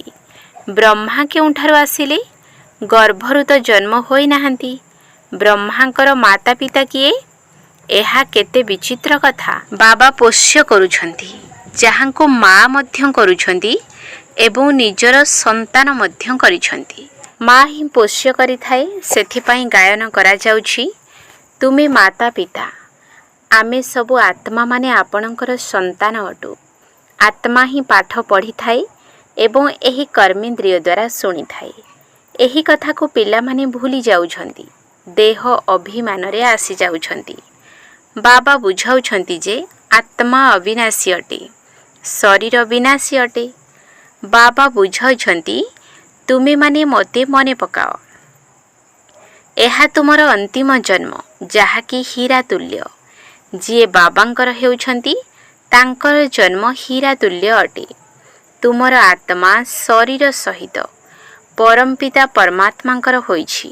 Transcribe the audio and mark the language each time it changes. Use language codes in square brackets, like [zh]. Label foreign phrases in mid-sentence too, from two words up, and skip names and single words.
[or] ବ୍ରହ୍ମା କେଉଁଠାରୁ ଆସିଲେ? ଗର୍ଭରୁ ତ ଜନ୍ମ ହୋଇ ନାହାନ୍ତି। ବ୍ରହ୍ମାଙ୍କର ମାତା ପିତା କିଏ? ଏହା କେତେ ବିଚିତ୍ର କଥା। ବାବା ପୋଷ୍ୟ କରୁଛନ୍ତି, ଯାହାଙ୍କୁ ମା ମଧ୍ୟ କରୁଛନ୍ତି ଏବଂ ନିଜର ସନ୍ତାନ ମଧ୍ୟ କରିଛନ୍ତି। ମା ହିଁ ପୋଷ୍ୟ କରିଥାଏ, ସେଥିପାଇଁ ଗାୟନ କରାଯାଉଛି, ତୁମେ ମାତା ପିତା ଆମେ ସବୁ ଆତ୍ମା ମାନେ ଆପଣଙ୍କର ସନ୍ତାନ ଅଟୁ। ଆତ୍ମା ହିଁ ପାଠ ପଢ଼ି ଥାଏ ଏବଂ ଏହି କର୍ମେନ୍ଦ୍ରିୟ ଦ୍ୱାରା ଶୁଣି ଥାଏ। ଏହି କଥାକୁ ପିଲା ମାନେ ଭୁଲି ଯାଉଛନ୍ତି, ଦେହ ଅଭିମାନରେ ଆସି ଯାଉଛନ୍ତି। ବାବା ବୁଝାଉଛନ୍ତି ଯେ ଆତ୍ମା ଅବିନାଶୀ ଅଟେ, ଶରୀର ବିନାଶୀ ଅଟେ। ବାବା ବୁଝାଉଛନ୍ତି ତୁମେ ମାନେ ମତେ ମନେ ପକାଅ। ଏହା ତୁମର ଅନ୍ତିମ ଜନ୍ମ, ଯାହାକି ହୀରା ତୁଲ୍ୟ। ଯିଏ ବାବାଙ୍କର ହେଉଛନ୍ତି ତାଙ୍କର ଜନ୍ମ ହୀରା ତୁଲ୍ୟ ଅଟେ। ତୁମର ଆତ୍ମା ଶରୀର ସହିତ ପରମପିତା ପରମାତ୍ମାଙ୍କର ହୋଇଛି।